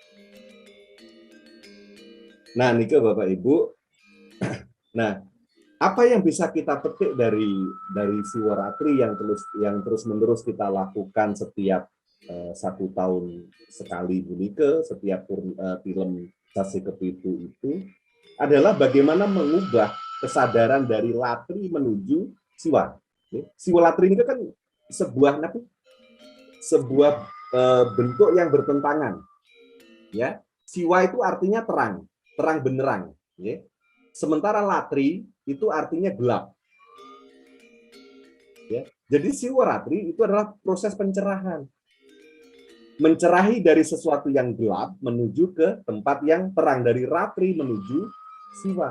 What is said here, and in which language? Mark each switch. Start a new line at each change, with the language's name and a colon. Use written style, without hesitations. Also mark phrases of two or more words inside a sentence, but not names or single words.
Indonesian: Nah, Nika Bapak Ibu, nah, apa yang bisa kita petik dari Siwaratri yang terus-menerus kita lakukan setiap 1 tahun sekali, Bu Nika, setiap film Sasi Kepitu itu, adalah bagaimana mengubah kesadaran dari latri menuju siwa. Siwa latri ini kan sebuah bentuk yang bertentangan. Ya, siwa itu artinya terang, terang benderang. Ya. Sementara latri itu artinya gelap. Ya. Jadi siwa latri itu adalah proses pencerahan. Mencerahi dari sesuatu yang gelap menuju ke tempat yang terang, dari ratri menuju siwa.